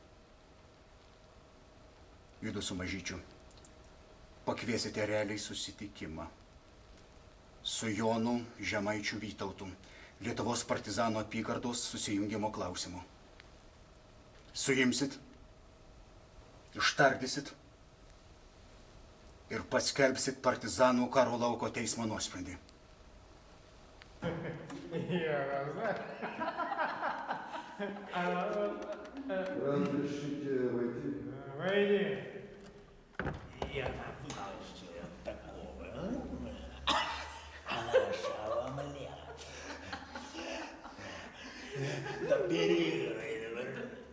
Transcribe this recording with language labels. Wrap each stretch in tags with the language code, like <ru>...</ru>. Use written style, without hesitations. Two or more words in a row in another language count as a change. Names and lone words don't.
<lt>Judu su Mažyčiu pakviesite realiai susitikimą su Jonu Žemaičiu Vytautu, Lietuvos partizanų apygardos susijungimo klausimu. Suimsit, ištardysit ir paskelbsit partizanų karo lauko teismo nuosprendį.</lt> <ru>Разрешите войти? Войди. Я наплачу такого. Она ошеломлена. Да переигрывай.</ru>